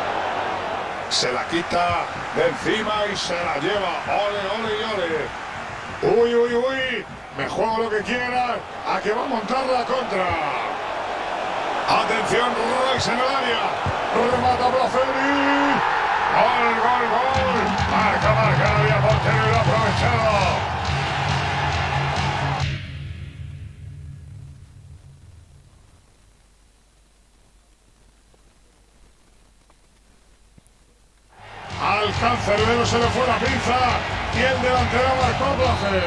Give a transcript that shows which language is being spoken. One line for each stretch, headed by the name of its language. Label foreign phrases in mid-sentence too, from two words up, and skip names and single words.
Spanish: Se la quita de encima y se la lleva. Ole, ole y ole. Uy, uy, uy. Me juego lo que quiera. A que va a montar la contra. Atención, Royce en el área. Remata Blaferi. Gol, gol, gol. Marca, marca. Había portero y lo ha aprovechado. Al cancerbero se le fue la pinza y el delantero marcó Blaferi.